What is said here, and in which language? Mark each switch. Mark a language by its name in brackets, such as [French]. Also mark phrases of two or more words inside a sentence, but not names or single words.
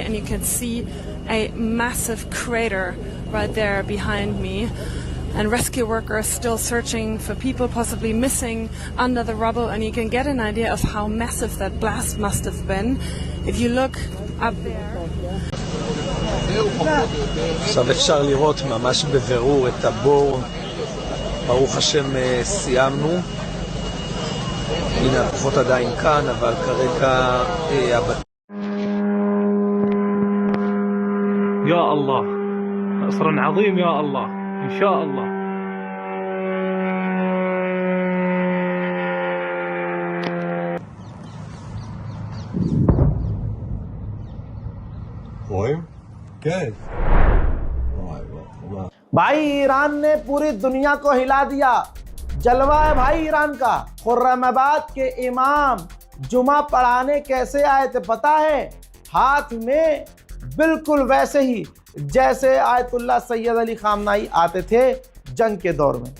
[English] and you can see a massive crater right there behind me, and rescue workers still searching for people possibly missing under the rubble, and you can get an idea of how massive that blast must have been if you look up there. [Hebrew] עכשיו אפשר לראות ממש בבירור את הבור. ברוך השם סיימנו. הנה הכוחות עדיין כאן, אבל כרגע [Arabic] يا الله، نصر عظيم يا الله، إن شاء الله. [Hebrew] רואים? כן. [Hindi] भाई, ईरान ने पूरी दुनिया को हिला दिया। जलवा है भाई ईरान का। खुर्रमाबाद के इमाम जुमा पढ़ाने कैसे आए थे पता है? हाथ में बिल्कुल वैसे ही जैसे आयतुल्लाह सैयद अली खामनाई आते थे जंग के दौर में।